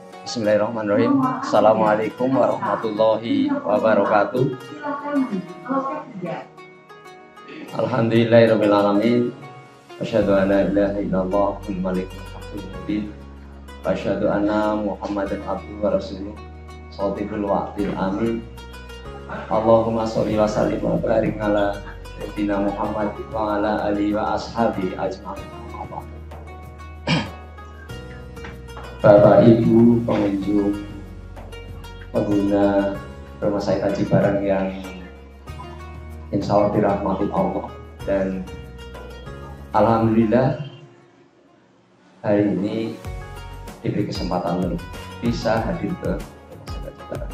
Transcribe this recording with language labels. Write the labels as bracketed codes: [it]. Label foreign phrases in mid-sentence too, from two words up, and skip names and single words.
[ar] بسم الله الرحمن الرحيم. السلام عليكم ورحمة الله وبركاته. الحمد لله رب العالمين. أشهد أن لا إله إلا الله الملك الحق المبين. وأشهد أن محمدا عبده ورسوله. صادق الوعد الأمين. اللهم صل وسلم وبارك على سيدنا محمد وعلى آله وأصحابه أجمعين. [id] Bapak Ibu pengunjung pengguna rumah sakit Haji Barang yang [ar] إن شاء الله [id] dirahmati Allah, dan alhamdulillah hari ini diberi kesempatan bisa hadir ke rumah sakit Haji Barang.